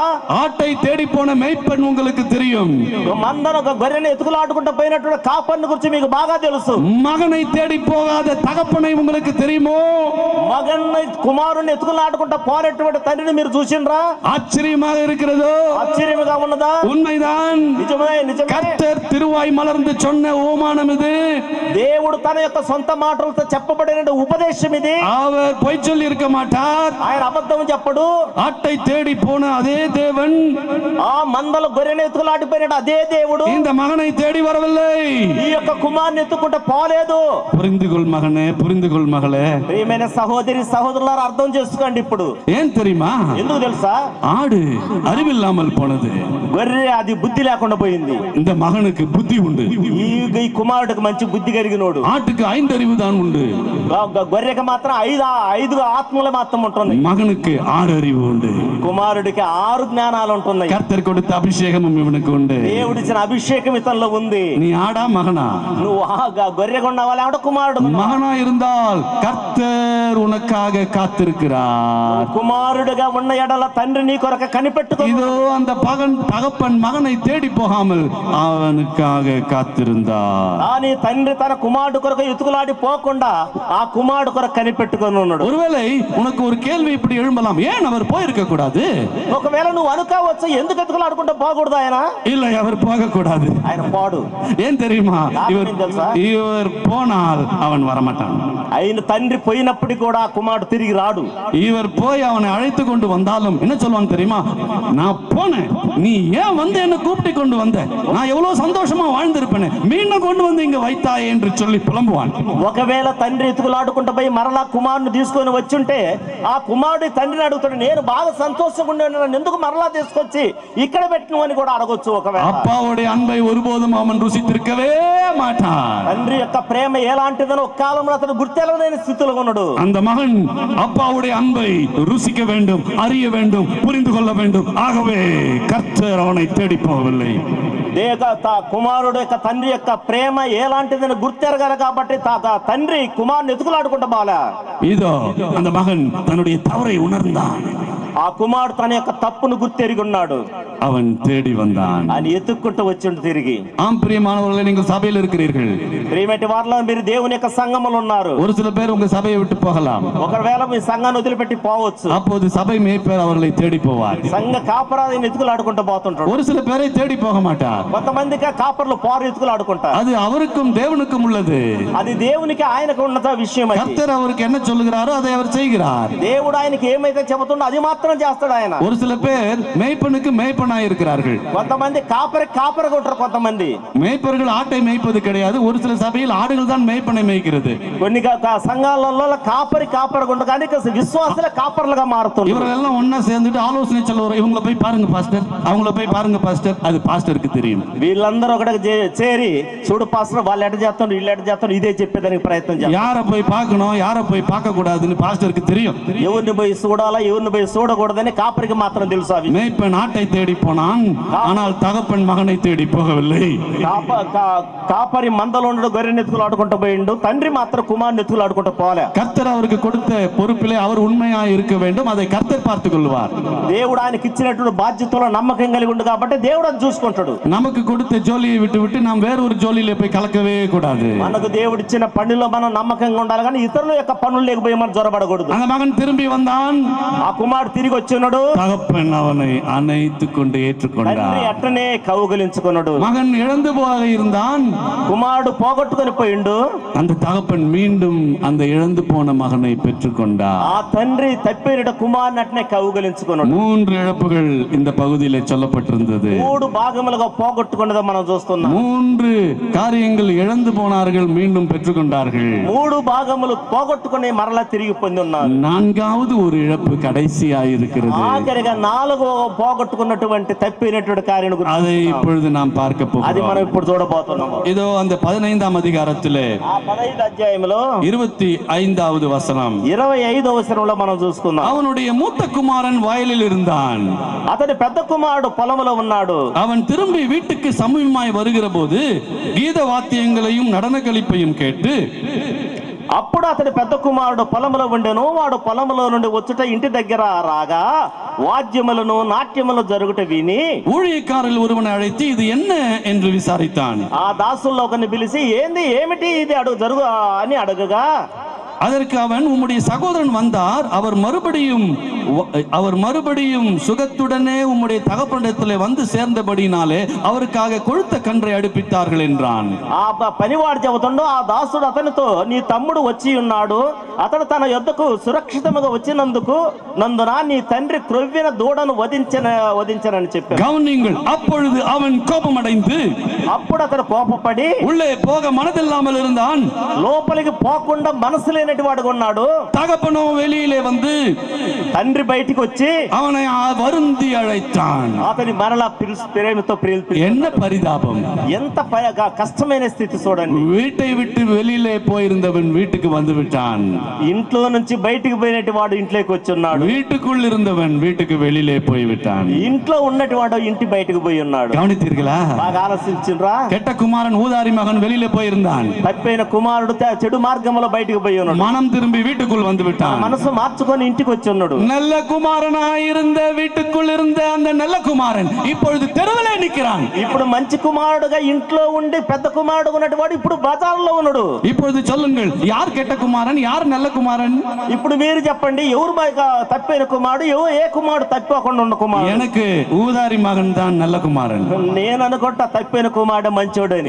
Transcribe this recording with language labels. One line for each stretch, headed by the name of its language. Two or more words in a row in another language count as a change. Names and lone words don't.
Tamil: ஆட்டை தேடி போன மேய்ப்பன் உங்களுக்கு தெரியும்.
Telugu: మందను గొర్రెను ఎతుకులాడుకుంటూ పోయినటువంటి కాపర్ని గురించి మీకు బాగా తెలుసు.
Tamil: மகனை தேடி போகாத தகப்பனை உங்களுக்கு தெரியுமோ?
Telugu: మగన్ని కుమారుని ఎతుకులాడుకుంటూ పోరేటువంటి తండ్రిని మీరు చూసిండ్రా?
Tamil: ஆச்சரியமாக இருக்கிறதோ?
Telugu: ఆశ్చర్యముగా ఉన్నదా?
Tamil: உண்மைதான்.
Telugu: నిజమే నిజమే.
Tamil: கர்த்தர் திருவாய் மலர்ந்து சொன்ன ஓமானம் இது.
Telugu: దేవుడు తన యొక్క సొంత మాటలతో చెప్పబడిన ఉపదేశం ఇది.
Tamil: அவர் பொய் சொல்லி இருக்க மாட்டார்.
Telugu: ఆయన అబద్ధం చెప్పడు.
Tamil: ஆட்டை தேடி போன அதே தேவன்
Telugu: ఆ మందల గొర్రెను ఎత్తుకులాడిపోయిన అదే దేవుడు
Tamil: இந்த மகனை தேடி வரவில்லை.
Telugu: ఈ యొక్క కుమారుని ఎత్తుకుంటే పోలేదు.
Tamil: புரிந்துகொள் மகனே, புரிந்துகொள் மகளே.
Telugu: ప్రియమైన సహోదరి సహోదరులారా, అర్థం చేసుకోండి. ఇప్పుడు
Tamil: ஏன் தெரியுமா?
Telugu: ఎందుకు తెలుసా?
Tamil: ஆடு அறிவில்லாமல் போனது,
Telugu: గొర్రె అది బుద్ధి లేకుండా పోయింది.
Tamil: இந்த மகனுக்கு புத்தி உண்டு.
Telugu: ఈ కుమారుడికి మంచి బుద్ధి కలిగినోడు.
Tamil: ஆட்டுக்கு 5 அறிவு தான் உண்டு,
Telugu: గొర్రెకి మాత్రం ఐదు ఆత్మలు మాత్రం ఉంటుంది.
Tamil: மகனுக்கு 6 அறிவு உண்டு.
Telugu: కుమారుడికి 6 జ్ఞానాలు ఉంటున్నాయి.
Tamil: கர்த்தர் கொடுத்த அபிஷேகமும் இவனுக்கு உண்டு.
Telugu: దేవుడిచ్చిన అభిషేకం ఇతనిలో ఉంది.
Tamil: நீ ஆடா மகனா?
Telugu: నువ్వు గొర్రె కొన్నావా లేకపోతే కుమారుడు?
Tamil: மகனா இருந்தால் கர்த்தர் உனக்காக காத்திருக்கிறார்.
Telugu: కుమారుడుగా ఉన్న ఎడల తండ్రి నీ కొరకు కనిపెట్టుకో.
Tamil: இதோ அந்த தகப்பன் மகனை தேடி போகாமல் அவனுக்காக காத்திருந்தார்.
Telugu: కానీ తండ్రి తన కుమారుడు కొరకు ఎత్తుకులాడి పోకుండా ఆ కుమారుడు కొరకు కనిపెట్టుకొని ఉన్నాడు.
Tamil: ஒருவேளை உனக்கு ஒரு கேள்வி இப்படி எழும்பலாம், ஏன் அவர் போயிருக்க கூடாது?
Telugu: ఒకవేళ నువ్వు అనుకోవచ్చు, ఎందుకు ఎత్తుకులాడుకుంటే పోకూడదు ఆయన?
Tamil: இல்லை, அவர் போக கூடாது.
Telugu: ఆయన పోడు.
Tamil: ஏன் தெரியுமா? இவர் போனால் அவன் வரமாட்டான்.
Telugu: ఆయన తండ్రి పోయినప్పటికీ కూడా ఆ కుమారుడు తిరిగి రాడు.
Tamil: இவர் போய் அவனை அழைத்து கொண்டு வந்தாலும் என்ன சொல்லுவான் தெரியுமா? நான் போனேன், நீ ஏன் வந்து என்ன கூப்பிட்டு கொண்டு வந்த? நான் எவ்வளவு சந்தோஷமா வாழ்ந்திருப்பேன், மீண்டும் கொண்டு வந்து இங்க வைத்தாயே என்று சொல்லி புலம்புவான்.
Telugu: ఒకవేళ తండ్రి ఎత్తుకులాడుకుంటూ పోయి మరలా కుమారుని తీసుకొని వచ్చుంటే ఆ కుమారుడి తండ్రిని అడుగుతాడు, నేను బాగా సంతోషంగా ఉన్నాను, ఎందుకు మరలా తీసుకొచ్చి ఇక్కడ పెట్టిన అని కూడా అడగొచ్చు. ఒకవేళ
Tamil: அப்பாவுடைய அன்பை ஒருபோதும் அவன் ருசித்திருக்கவே மாட்டார்.
Telugu: తండ్రి యొక్క ప్రేమ ఎలాంటిదని ఒక కాలంలో అతను గుర్తెలవలేని స్థితిలో ఉన్నాడు.
Tamil: அந்த மகன் அப்பாவுடைய அன்பை ருசிக்க வேண்டும், அறிய வேண்டும், புரிந்து கொள்ள வேண்டும். ஆகவே கர்த்தர் அவனை தேடி போகவில்லை.
Telugu: కుమారుడు యొక్క తండ్రి యొక్క ప్రేమ ఎలాంటిదని గుర్తెరగాలి కాబట్టి తండ్రి కుమారుని ఎత్తుకులాడుకుంటా బాలా.
Tamil: இதோ அந்த மகன் தன்னுடைய தவறை உணர்ந்தான்.
Telugu: ఆ కుమారుడు తన యొక్క తప్పును గుర్తెరిగి ఉన్నాడు.
Tamil: அவன் தேடி வந்தான்.
Telugu: ఆయన ఎత్తుక్కుంటూ వచ్చిండు తిరిగి.
Tamil: ஆம் பிரியமானவர்களே, நீங்கள் சபையில் இருக்கிறீர்கள்.
Telugu: ప్రియమైన వారిలో మీరు దేవుని యొక్క సంఘములో ఉన్నారు.
Tamil: ஒரு சில பேர் உங்க சபையை விட்டு போகலாம்.
Telugu: ఒకవేళ మీ సంఘాన్ని వదిలిపెట్టి పోవచ్చు.
Tamil: அப்போது சபை மேய்ப்பர் அவர்களை தேடி போவார்.
Telugu: సంఘ కాపరాన్ని ఎత్తుకులాడుకుంటూ పోతుంటాడు.
Tamil: ஒரு சில பேரை தேடி போக மாட்டார்.
Telugu: కొంతమందికి కాపర్లు పోరు ఎత్తుకులాడుకుంటారు.
Tamil: அது அவருக்கும் தேவனுக்கும் உள்ளது.
Telugu: అది దేవునికి ఆయనకు ఉన్నత విషయం.
Tamil: கர்த்தர் அவருக்கு என்ன சொல்லுகிறாரோ அதை அவர் செய்கிறார்.
Telugu: దేవుడు ఆయనకి ఏమైతే చెబుతుండో అది మాత్రం చేస్తాడు ఆయన.
Tamil: ஒரு சில பேர் மேய்ப்பனுக்கு மேய்ப்பனாய் இருக்கிறார்கள்.
Telugu: కొంతమంది కాపరిగా ఉంటారు. కొంతమంది
Tamil: மேய்ப்பர்கள் ஆட்டை மேய்ப்பது கிடையாது. ஒரு சில சபையில் ஆடுகள் தான் மேய்ப்பனை மேய்க்கிறது.
Telugu: కొన్ని సంఘాలలో కాపరిగా ఉంటారు కానీ విశ్వాసుల కాపర్లుగా మారుతున్నారు.
Tamil: இவர்கள் எல்லாம் ஒண்ணா சேர்ந்துட்டு ஆலோசனை சொல்லுவார். இவங்களை போய் பாருங்க பாஸ்டர், அவங்கள போய் பாருங்க பாஸ்டர். அது பாஸ்டருக்கு தெரியும்.
Telugu: వీళ్ళందరూ ఒకటి చేరి చూడు పాస్టర్ వాళ్ళు ఎట చేస్తాను వీళ్ళు ఎట చేస్తాను ఇదే చెప్పేదానికి ప్రయత్నం చేస్తారు.
Tamil: யாரை போய் பார்க்கணும், யாரை போய் பார்க்க கூடாதுன்னு பாஸ்டருக்கு தெரியும்.
Telugu: ఎవరిని పోయి చూడాలా ఎవరిని పోయి చూడకూడదని కాపరికి మాత్రం తెలుసు. అవి
Tamil: மேய்ப்பன் ஆட்டை தேடி போனான், ஆனால் தகப்பன் மகனை தேடி போகவில்லை.
Telugu: కాపరి మందలో ఉండు గొర్రెని ఎత్తుకులాడుకుంటూ పోయిండు, తండ్రి మాత్రం కుమారుని ఎత్తుకులాడుకుంటూ పోలే.
Tamil: கர்த்தர் அவருக்கு கொடுத்த பொறுப்பிலே அவர் உண்மையாய் இருக்க வேண்டும். அதை கர்த்தர் பார்த்துக் கொள்வார்.
Telugu: దేవుడు ఆయనకి ఇచ్చినటువంటి బాధ్యతలో నమ్మకం కలిగి ఉండు కాబట్టి దేవుడు అది చూసుకుంటాడు.
Tamil: நமக்கு கொடுத்த ஜோலியை விட்டு விட்டு நாம் வேற ஒரு ஜோலியில போய் கலக்கவே கூடாது.
Telugu: మనకు దేవుడు ఇచ్చిన పనిలో మనం నమ్మకంగా ఉండాలి కానీ ఇతరుల యొక్క పనులు లేకపోయి మనం జొరబడకూడదు.
Tamil: அந்த மகன் திரும்பி வந்தான்.
Telugu: ఆ కుమారుడు తిరిగి వచ్చినాడు.
Tamil: தகப்பன் அவனை அணைத்துக் கொண்டு ஏற்றுக்கொண்டார்.
Telugu: అట్టనే కౌగిలించుకున్నాడు.
Tamil: மகன் இழந்து போக இருந்தான்.
Telugu: కుమారుడు పోగొట్టుకొని పోయిండు.
Tamil: அந்த தகப்பன் மீண்டும் அந்த இழந்து போன மகனை பெற்றுக்கொண்டார்.
Telugu: ఆ తండ్రి తప్పిన కుమారుని అట్టనే కౌగిలించుకున్నాడు.
Tamil: 3 இழப்புகள் இந்த பகுதியிலே சொல்லப்பட்டிருந்தது.
Telugu: 3 భాగములుగా పోగొట్టుకున్నది మనం చూస్తున్నాం.
Tamil: 3 காரியங்கள் இழந்து போனார்கள், மீண்டும் பெற்றுக்கொண்டார்கள்.
Telugu: 3 భాగములు పోగొట్టుకుని మరలా తిరిగి పొంది ఉన్నారు.
Tamil: 4வது ஒரு இழப்பு கடைசியாக இருக்கிறது.
Telugu: ఆఖరిగా 4వ పోగొట్టుకున్నటువంటి తప్పినటువంటి కార్యం గురించి
Tamil: அதை இப்பொழுது நாம் பார்க்க
Telugu: అది మనం
Tamil: போகிறோம்.
Telugu: ఇప్పుడు చూడబోతున్నాం.
Tamil: இதோ அந்த 15ஆம் அதிகாரத்திலே
Telugu: ఆ 15వ అధ్యాయంలో
Tamil: 25வது வசனம்.
Telugu: 25వ వచనంలో మనం చూసుకుందాం.
Tamil: அவனுடைய மூத்த குமாரன் வயலில் இருந்தான்.
Telugu: అతని పెద్ద కుమారుడు పొలంలో ఉన్నాడు.
Tamil: அவன் திரும்பி வீட்டுக்கு சமீபமாய் வருகிற போது கீத வாத்தியங்களையும் நடன களிப்பையும் கேட்டு
Telugu: అప్పుడు అతని పెద్ద కుమారుడు పొలంలో ఉండెను. వాడు పొలంలో నుండి వచ్చుట ఇంటి దగ్గర రాగా వాద్యములను నాట్యములు జరుగుట విని
Tamil: ஊழியக்காரில் ஒருவனை அழைத்து இது என்ன என்று விசாரித்தான்.
Telugu: ఆ దాసుల్లో ఒకరిని పిలిచి ఏమిటి ఇది జరుగు అని అడగగా
Tamil: அதற்கு அவன், உம்முடைய சகோதரன் வந்தார், அவர் மறுபடியும் சுகத்துடனே உம்முடைய தகப்பனிடத்திலே வந்து சேர்ந்தபடினாலே அவருக்காக கொழுத்த கன்றை அடுப்பித்தார்கள் என்றான்.
Telugu: ఆ పనివాడు చెబుతుండో ఆ దాసుడు అతనితో నీ తమ్ముడు వచ్చి ఉన్నాడు, అతడు తన యొద్దకు సురక్షితముగా వచ్చినందున నీ తండ్రి క్రొవ్విన దూడను వధించనని చెప్పాడు.
Tamil: கவனியுங்கள், அப்பொழுது அவன் கோபமடைந்து
Telugu: అప్పుడు అతడు కోపపడి
Tamil: உள்ளே போக மனதில்லாமல் இருந்தான்.
Telugu: లోపలికి పోకుండా మనసు లేనటి వాడుగా ఉన్నాడు.
Tamil: தகப்பனோ வெளியிலே வந்து
Telugu: తండ్రి బయటికి వచ్చి
Tamil: அவனை வருந்தி அழைத்தான்.
Telugu: అతని మరలా ప్రేమతో
Tamil: என்ன பரிதாபம்,
Telugu: ఎంత కష్టమైన స్థితి చూడండి.
Tamil: வீட்டை விட்டு வெளியிலே போயிருந்தவன் வீட்டுக்கு வந்து விட்டான்.
Telugu: ఇంట్లో నుంచి బయటికి పోయినటి వాడు ఇంట్లోకి వచ్చి ఉన్నాడు.
Tamil: வீட்டுக்குள் இருந்தவன் வீட்டுக்கு வெளியிலே போய் விட்டான்.
Telugu: ఇంట్లో ఉన్నటి వాడు ఇంటి బయటకు పోయి ఉన్నాడు.
Tamil: கவனித்தீர்களா?
Telugu: బాగా ఆలోచించురా.
Tamil: கெட்ட குமாரன் ஊதாரி மகன் வெளியிலே போயிருந்தான்.
Telugu: తప్పిన కుమారుడు చెడు మార్గంలో బయటకు పోయి ఉన్నాడు.
Tamil: மனம் திரும்பி வீட்டுக்குள் வந்து விட்டான்.
Telugu: మనసు మార్చుకొని ఇంటికి వచ్చి ఉన్నాడు.
Tamil: நல்ல குமாரனாய் இருந்த வீட்டுக்குள் இருந்த அந்த நல்ல குமாரன் இப்பொழுது தெருவிலே நிற்கிறான்.
Telugu: ఇప్పుడు మంచి కుమారుడుగా ఇంట్లో ఉండి పెద్ద కుమారుడు ఉన్నటి వాడు ఇప్పుడు బజార్లో ఉన్నాడు.
Tamil: இப்பொழுது சொல்லுங்கள், யார் கெட்ட குமாரன், யார் நல்ல குமாரன்?
Telugu: ఇప్పుడు మీరు చెప్పండి, ఎవరు తప్పిన కుమారుడు, ఏ కుమారుడు తప్పకుండా ఉన్న కుమారుడు?
Tamil: எனக்கு ஊதாரி மகன் தான் நல்ல குமாரன்.
Telugu: నేను అనుకుంటా తప్పిన కుమారుడు మంచోడు అని.